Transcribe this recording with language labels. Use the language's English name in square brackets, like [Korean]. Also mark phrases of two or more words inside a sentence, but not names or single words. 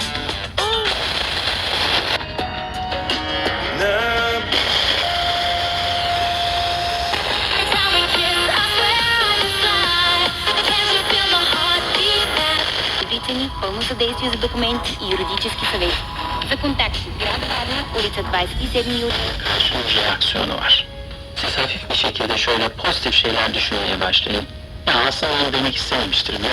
[Bulgarian] Цени, пълно съдействие за dокументи и юридически съвет. За контакти град Варна, улица 27 юли. [Turkish] Karşımız reaksiyonu var. Siz hafif bir şekilde şöyle pozitif şeyler düşünmeye başlayın. Ya aslında onu demek istememiştir mi?